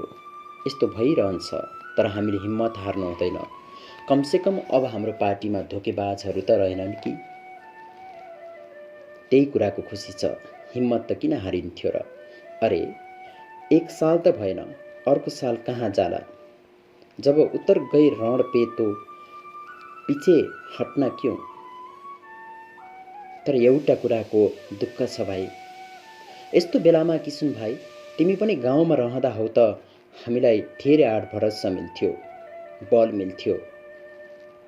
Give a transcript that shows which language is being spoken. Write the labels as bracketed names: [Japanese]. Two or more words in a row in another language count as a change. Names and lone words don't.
[Nepali] यस्तो भइरहन्छ, तर हामीले हिम्मत हार्नु हुँदैन। कमसेकम अब हाम्रो पार्टीमा धोकेबाजहरू त रहेनन् कि। त्यही कुराको खुसी छ। हिम्मत त किन हारिन्थ्यो र? अरे 1 साल त भएन, अर्को साल कहाँ जाला? [Hindi] जब उतर गई रण पे तो पिछे हट्न क्यों? [Nepali] तर एउटा कुराको दुःख छ भाइ। यस्तो बेलामा किशुन भाइ, तिमी पनि गाउँमा रहँदा हौ त हामीलाई धेरै आड भरोसा मिल्थ्यो, बल मिल्थ्यो।